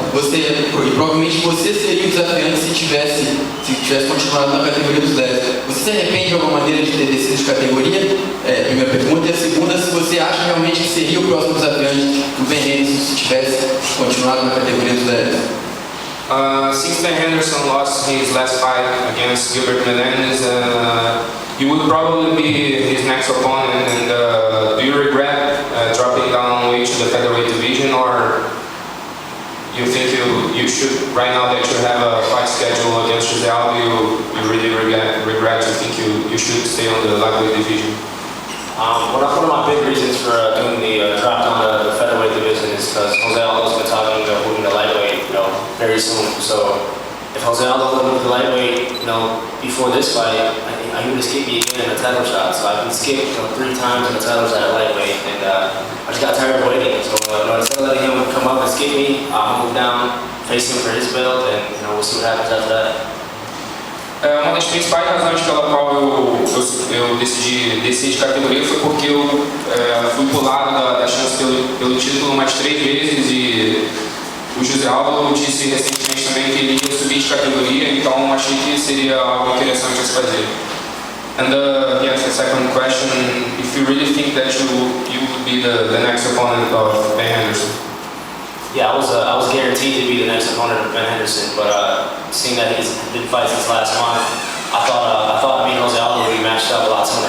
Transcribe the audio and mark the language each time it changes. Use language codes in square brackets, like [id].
[pt] E provavelmente você seria o desafiante se tivesse continuado na categoria dos leves. Você se arrepende de alguma maneira de ter descido de categoria? Primeira pergunta. E a segunda, se você acha realmente que seria o próximo desafiante do Ben Henderson se tivesse continuado na categoria dos leves? [en] Since Ben Henderson lost his last fight against Gilbert Melendez, he would probably be his next opponent. And do you regret dropping down weight to the featherweight division, or you think you should, right now that you have a fight schedule against Jose Aldo, you really regret? You think you should stay on the lightweight division? One of my big reasons for doing the drop down the featherweight division is because Jose Aldo's been talking about moving to lightweight, very soon. So if Jose Aldo would move to lightweight, before this fight, he would escape me again in a title shot. So I've been skipped 3 times in the title shot at lightweight, and I just got tired of waiting. So instead of letting him come up and skip me, I'll move down, face him for his belt, and we'll see what happens after that. [pt] Uma das principais razões pela qual eu decidi descer de categoria foi porque eu fui pulado da chance pelo título umas 3 vezes, e o José Aldo disse recentemente também que ele ia subir de categoria, então achei que seria algo interessante a se fazer. [en] And he asked the second question, if you really think that you would be the next opponent of Ben Henderson. Yeah, I was guaranteed to be the next opponent of Ben Henderson, but seeing that he's been fighting since last month, I thought me and Jose Aldo would be matched up a lot sooner.